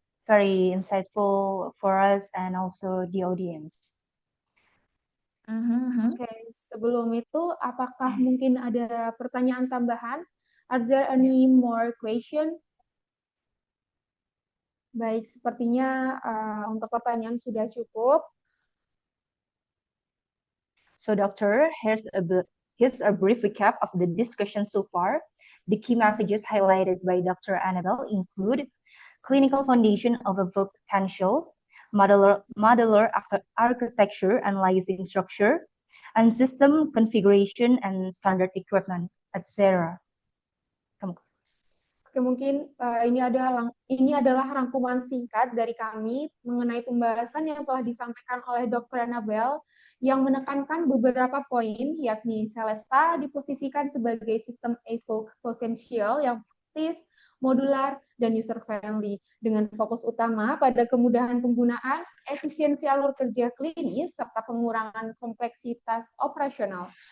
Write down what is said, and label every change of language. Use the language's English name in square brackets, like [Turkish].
[English] Very insightful for us and also the audience. Mm-hmm. [Indonesian] sebelum itu, apakah mungkin ada pertanyaan tambahan? [English] Are there any more question? [Indonesian] Baik, sepertinya untuk pertanyaan sudah cukup. [English] So, Doctor, here's a brief recap of the discussion so far. The key messages highlighted by Dr. Annabelle include clinical foundation of evoked potential, modular architecture, analyzing structure, and system configuration and standard equipment, etc. [Indonesian] Oke, mungkin ini adalah rangkuman singkat dari kami mengenai pembahasan yang telah disampaikan oleh Dr. Annabelle yang menekankan beberapa poin, yakni Celesta diposisikan sebagai sistem evoked potential yang praktis, modular, dan user-friendly, dengan fokus utama pada kemudahan penggunaan, efisiensi alur kerja klinis, serta pengurangan kompleksitas operasional.